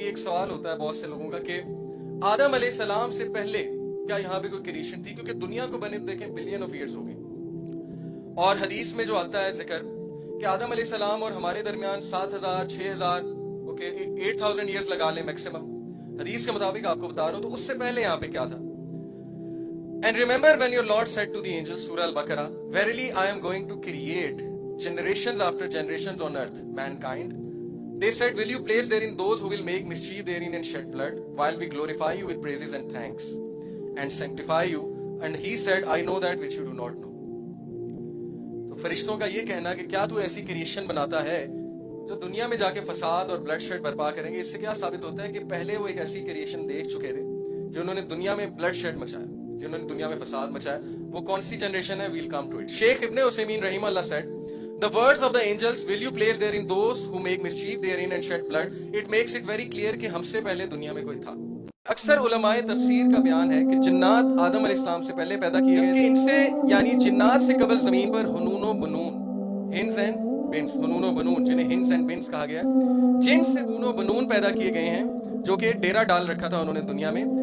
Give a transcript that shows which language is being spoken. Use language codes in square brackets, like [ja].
[ur] یہ ایک سوال ہوتا ہے بہت سے لوگوں کا کہ آدم علیہ السلام سے پہلے کیا یہاں پہ کوئی کریشن تھی؟ کیونکہ دنیا کو بنے دیکھیں [en] billion of years [ur] ہو گئی، اور حدیث میں جو آتا ہے ذکر کہ آدم علیہ السلام اور ہمارے درمیان 7,000 6,000 اوکے 8,000 ایئرز لگا لیں میکسیمم. حدیث کے مطابق آپ کو بتا رہا ہوں. تو اس سے پہلے یہاں پہ کیا تھا؟ [en] And remember when your Lord said to the angels, Surah Al-Baqarah, verily I am going to create generations after generations on earth, mankind. They said, will you place therein those who will make mischief therein and shed blood, while we glorify you with praises and thanks, and sanctify you? And he said, I know that which you do not know. [ur] تو فرشتوں کا یہ کہنا کہ کیا تو ایسی creation بناتا ہے جو دنیا میں جا کے فساد اور بلڈ شیڈ برپا کریں گے. اس سے کیا ثابت ہوتا ہے کہ پہلے وہ ایک ایسی کریشن دیکھ چکے تھے جنہوں نے دنیا میں بلڈ شیڈ مچایا، جنہوں نے دنیا میں فساد مچایا. وہ کون سی جنریشن ہے؟ [en] We'll come to it. شیخ ابن عثیمین رحمہ اللہ said, the words of the angels, will you place therein those who make mischief therein and shed blood, it makes it very clear [ur] کہ ہم سے پہلے دنیا میں کوئی تھا. اکثر علماء تفسیر کا بیان ہے کہ جنات آدم علیہ السلام سے پہلے پیدا کیے گئے، کہ ان سے یعنی جنات سے قبل زمین پر ہنون و بنون، ہنس اینڈ بنس، ہنون و بنون جنہیں ہنس اینڈ بنس کہا گیا، جن سے ہنون و بنون پیدا کیے گئے ہیں جو کہ ڈیرا ڈال رکھا تھا انہوں نے دنیا میں.